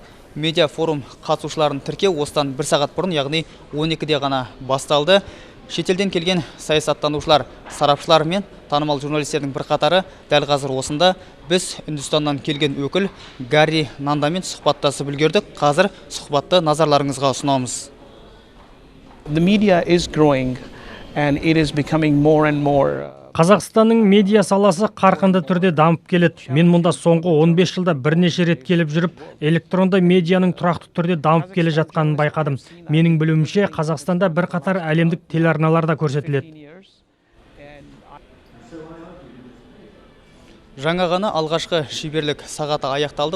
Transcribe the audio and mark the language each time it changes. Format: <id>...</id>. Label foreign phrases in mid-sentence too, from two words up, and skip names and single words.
<kk>Медиа форум қатысушыларын тіркеу осыдан бір сағат бұрын, яғни 12-де ғана басталды. Шетелден келген саясаттанушылар, сарапшылар мен танымал журналистердің бірқатары дәл қазір осында. Біз Үндістаннан келген өкіл Гарри Нандамен сұхбаттасып үлгердік. Қазір сұхбатты назарларыңызға ұсынамыз.</kk> <en>The media is growing and it is becoming more and more.</en> <kk>Қазақстанның медиа саласы қарқынды түрде дамып келеді. Мен мұнда соңғы 15 жылда бірнеше рет келіп жүріп, электронды медианың тұрақты түрде дамып келе жатқанын байқадым. Менің білуімше, Қазақстанда бірқатар әлемдік телеарналарда көрсетіледі. Жаңа ғана алғашқы шеберлік сағаты аяқталды.</kk>